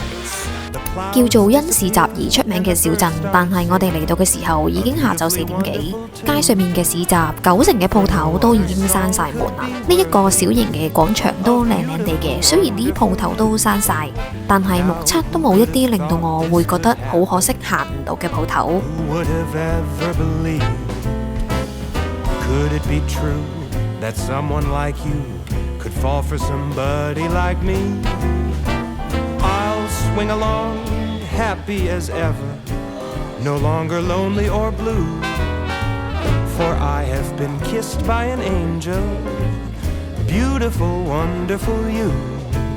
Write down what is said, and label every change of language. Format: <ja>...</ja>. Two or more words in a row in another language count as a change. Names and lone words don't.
<yue>叫做因市集而出名嘅小鎮，但係我哋嚟到嘅時候已經下晝4點幾，街上面嘅市集90%嘅鋪頭都已經閂晒門啦。呢一個小型嘅廣場都靚靚地嘅，雖然啲鋪頭都閂晒，但係目測都冇一啲令到我會覺得好可惜行唔到嘅鋪頭。</yue> <en>Swing along, happy as ever, no longer lonely or blue, for I have been kissed by an angel, beautiful, wonderful you.</en>